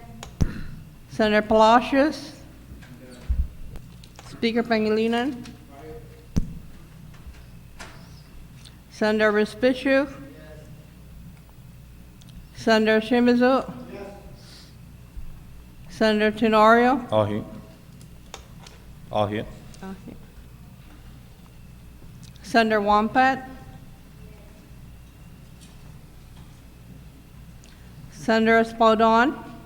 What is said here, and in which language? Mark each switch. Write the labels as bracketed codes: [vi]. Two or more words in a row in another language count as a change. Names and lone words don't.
[en] Senator Palacios. Yes. Speaker Pangilinan. Senator Respicio. Yes. Senator Shimizu. Yes. Senator Tenorio. All here. All here. Okay. Senator Wampat. Senator Espaldon.